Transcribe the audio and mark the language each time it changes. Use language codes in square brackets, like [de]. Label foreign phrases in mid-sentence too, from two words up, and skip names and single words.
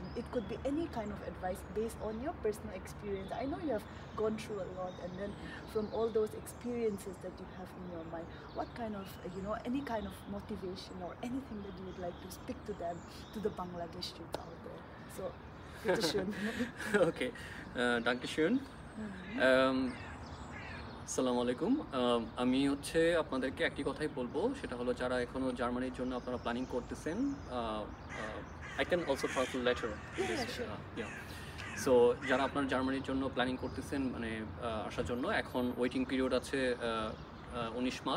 [en] It could be any kind of advice based on your personal experience. I know you have gone through a lot, and then from all those experiences that you have in your mind, what kind of, you know, any kind of motivation or anything that you would like to speak to them, to the Bangladesh youth out there. So, [de] bitte schön. Okay, danke schön. [ar] السلام عليكم. [bn] আমি হচ্ছে আপনাদেরকে একটি কথাই বলবো, সেটা হলো যারা এখনও জার্মানির জন্য আপনারা প্ল্যানিং করতেছেন, [en] I can also translate later. [bn] সো যারা আপনারা জার্মানির জন্য প্ল্যানিং করতেছেন, মানে আসার জন্য, এখন [en] waiting period [bn] আছে 19 মাস।